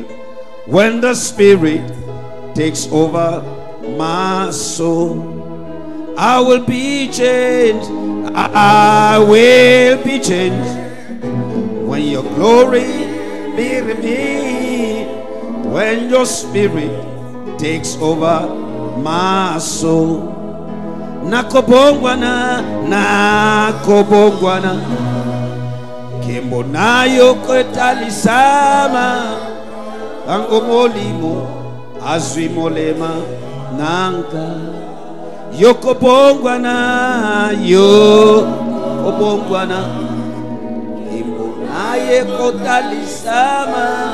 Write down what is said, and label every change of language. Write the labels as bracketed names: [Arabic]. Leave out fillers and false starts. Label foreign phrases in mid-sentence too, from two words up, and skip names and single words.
[English] When the Spirit takes over my soul, I will be changed. I will be changed when your glory be revealed. When your Spirit takes over my soul. [Lingala] Nakobongwana, nakobongwana kimbo nayo kotalisama. Tango molimo azwi molema nanga. Yokobongwana, yokobongwana kimbo naye kotalisama.